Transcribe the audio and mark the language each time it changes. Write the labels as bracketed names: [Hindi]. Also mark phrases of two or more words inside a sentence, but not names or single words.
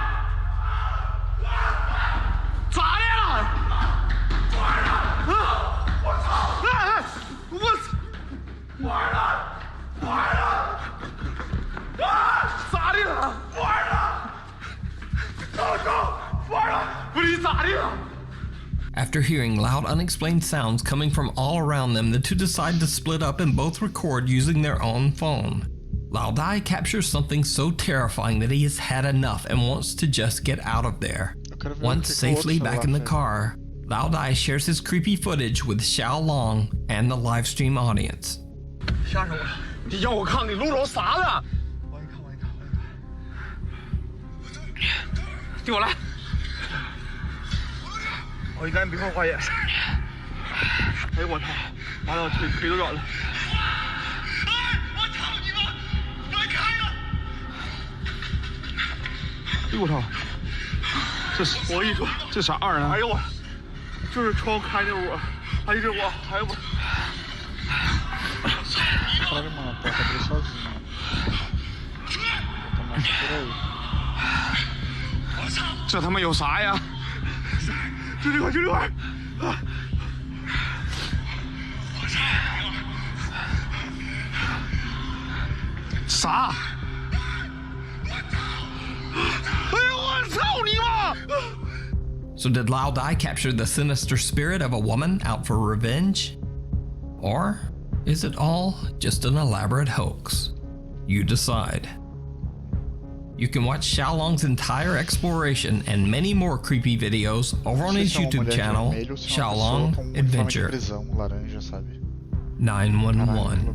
[Chinese] 咋的了？我操！哎！我操！玩了！玩了！啊！咋的了？玩了！走！玩了！不是你咋的了？ [English] After hearing loud, unexplained sounds coming from all around them, the two decide to split up and both record using their own phone. Lao Dai captures something so terrifying that he has had enough and wants to just get out of there. Once safely back in the car, Lao Dai shares his creepy footage with Xiaolong and the livestream audience. [Chinese] 吓着我了！你让我看你录着啥了？我一看。给我来！我应该没法花眼。哎呦我操！完了，我腿都软了。哎，我操你妈！快开呀！哎呦我操！这是我一说这啥玩意儿？哎呦我，就是窗户开那屋。哎呦我，哎呦我。 [Portuguese] Caralho, mano, a porta abriu sozinha. Tá mais por aí. [Chinese] 这他妈有啥呀？就这块儿！啊！啥？哎呦我操你妈！ [English] So did Lao Dai capture the sinister spirit of a woman out for revenge? Or is it all just an elaborate hoax? You decide. You can watch Xiaolong's entire exploration and many more creepy videos over on his YouTube channel, Xiaolong Adventure 911.